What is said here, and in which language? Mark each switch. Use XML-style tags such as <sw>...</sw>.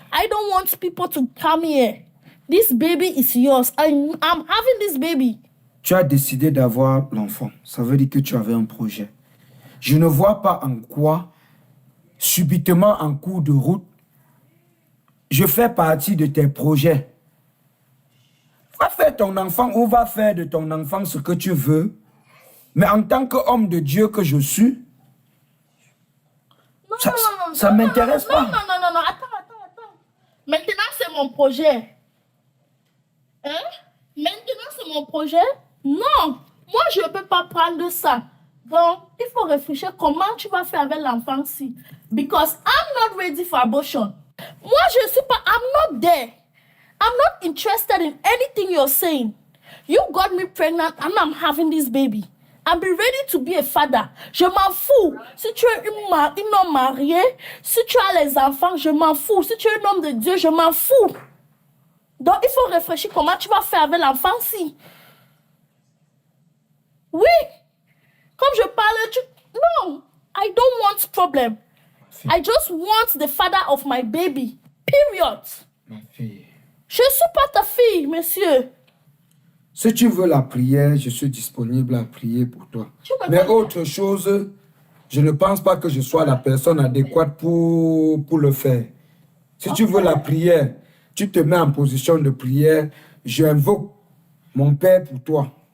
<en>I don't want people to come here. This baby is yours. I'm having this baby.</en> <fr>Tu as décidé d'avoir l'enfant. Ça veut dire que tu avais un projet. Je ne vois pas en quoi, subitement en cours de route, je fais partie de tes projets. Va faire ton enfant ou va faire de ton enfant ce que tu veux. Mais en tant qu'homme de Dieu que je suis, ça ne m'intéresse pas. Non. Attends. Maintenant, c'est mon projet. Hein? Maintenant, c'est mon projet? Non. Moi, je ne peux pas prendre ça. Donc, il faut réfléchir comment tu vas faire avec l'enfant-ci.</fr> <en>Because I'm not ready for abortion.</en> <fr>Moi, je ne suis pas...</fr> <en>I'm not there. I'm not interested in anything you're saying. You got me pregnant and I'm having this baby. I'm ready to be a father.</en> <fr>Je m'en fous. Si tu es un homme marié, si tu as les enfants, je m'en fous. Si tu es un homme de Dieu, je m'en fous. Donc, il faut réfléchir comment tu vas faire avec l'enfant-ci. Oui. Comme je parle,</fr> <en>No, I don't want problem. I just want the father of my baby. Period.</en> <fr>Ma fille. Je ne suis pas ta fille, monsieur. Si tu veux la prière, je suis disponible à prier pour toi. Mais autre chose, je ne pense pas que je sois la personne adéquate pour le faire. Si tu veux la prière, tu te mets en position de prière, j'invoque mon Père pour toi.</fr>